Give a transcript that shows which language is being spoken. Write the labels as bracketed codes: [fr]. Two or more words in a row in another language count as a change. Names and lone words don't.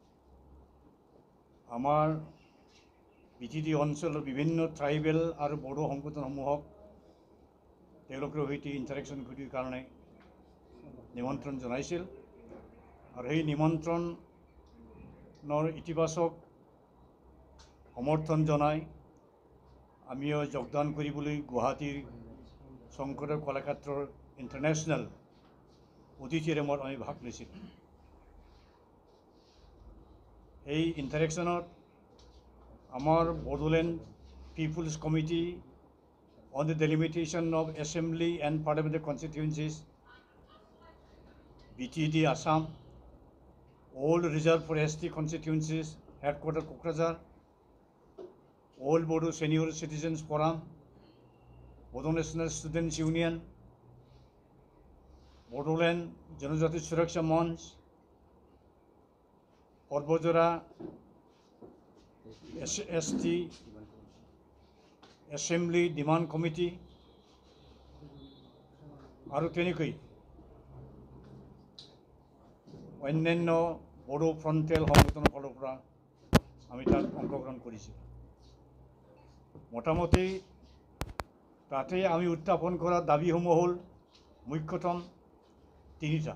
[as] আমাৰ বিটিডি অঞ্চলৰ বিভিন্ন ট্ৰাইবেল আৰু বড়ো সংগঠনসমূহক তেওঁলোকৰ সৈতে ইণ্টাৰেকশ্যন কৰাৰ কাৰণে নিমন্ত্ৰণ জনাইছিল আৰু সেই নিমন্ত্ৰণৰ ইতিবাচক সমৰ্থন জনাই আমিও যোগদান কৰিবলৈ গুৱাহাটীৰ শংকৰদেৱ কলাক্ষেত্ৰৰ ইণ্টাৰনেশ্যনেল অডিটৰিয়ামত আমি ভাগ লৈছিলোঁ। এই ইণ্টাৰেকশ্যনত আমাৰ বড়োলেণ্ড পিপুলছ কমিটি অন দ্য ডেলিমিটেশ্যন অফ এছেম্বলি এণ্ড পাৰ্লিয়ামেণ্টাৰী কনষ্টিটুৱেঞ্চিজ BTD আসাম, [en] Old Reserve for ST constituencies, headquarters Kokrajhar, Old Bodo Senior Citizens Forum, Bodo National Students Union, Bodoland Janojati Suraksha Monch, Porbojora ST Assembly Demand Committee, [as] আৰু তেনেকৈ অন্যান্য বড়ো ফ্ৰণ্টেল সংগঠনৰ ফালৰ পৰা আমি তাত অংশগ্ৰহণ কৰিছোঁ। মোটামুটি তাতে আমি উত্থাপন কৰা দাবীসমূহ হ'ল মুখ্যতম তিনিটা।